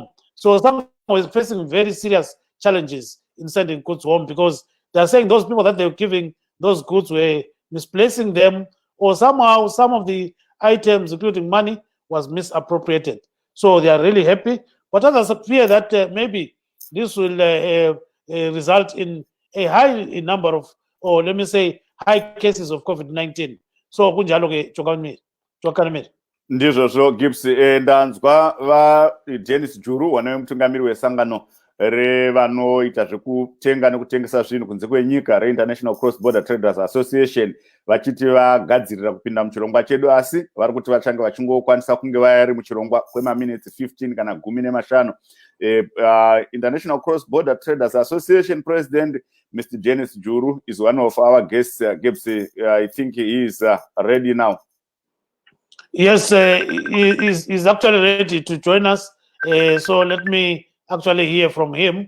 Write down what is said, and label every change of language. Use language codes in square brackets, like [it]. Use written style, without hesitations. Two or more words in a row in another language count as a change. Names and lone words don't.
[en] So some is facing very serious challenges in sending goods home, because they are saying those people that they were giving those goods were misplacing them, or somehow some of the items, including money, was misappropriated. So they are really happy, but others fear that maybe this will result in a high number of, or let me say, high cases of COVID-19. [nd] So kunjalo ke Chokanmir. [sn] Ndizvo Gibbs ndanzwa Dennis Juru wanomutungamiri wesangano revanoita zvekutenga nekutengesa zvinhu kunze kwenyika reInternational Cross Border Traders Association vachiti vagadzirira kupinda muchirongwa chedu, asi vari kuti vachange vachingokwanisa kunge vari muchirongwa kwemaminutes 15 kana 15. [en] International Cross Border Traders Association President Mr. Dennis Juru is one of our guests. Gibbs, I think he is ready now. Yes, he's actually ready to join us. So let me actually hear from him.